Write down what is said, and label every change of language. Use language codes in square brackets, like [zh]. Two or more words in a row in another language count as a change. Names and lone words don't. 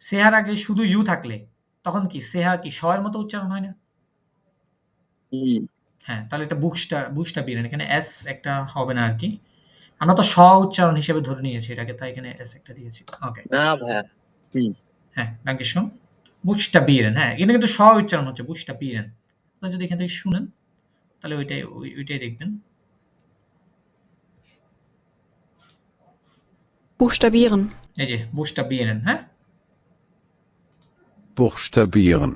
[bn] সেহার আগে শুধু ইউ থাকলে তখন কি সেহা কি শ এর মতো উচ্চারণ হয় না? হ্যাঁ, তাহলে এটা বুকসটা বিরেন, এখানে এস একটা হবে না আর কি। আমরা তো শ উচ্চারণ হিসেবে ধরে নিয়েছি এটাকে, তাই এখানে এস একটা দিয়েছি। ওকে, না ভাইয়া। হ্যাঁ, [de] danke schön। [bn] বুকসটা বিরেন, হ্যাঁ, এখানে কিন্তু শ উচ্চারণ হচ্ছে, বুকসটা বিরেন। আপনারা যদি এখান থেকে শুনেন তাহলে ওইটাই দেখবেন। [de] Buchstabieren. [bn] এই যে বুকসটা বিরেন, হ্যাঁ, [de] Buchstabieren.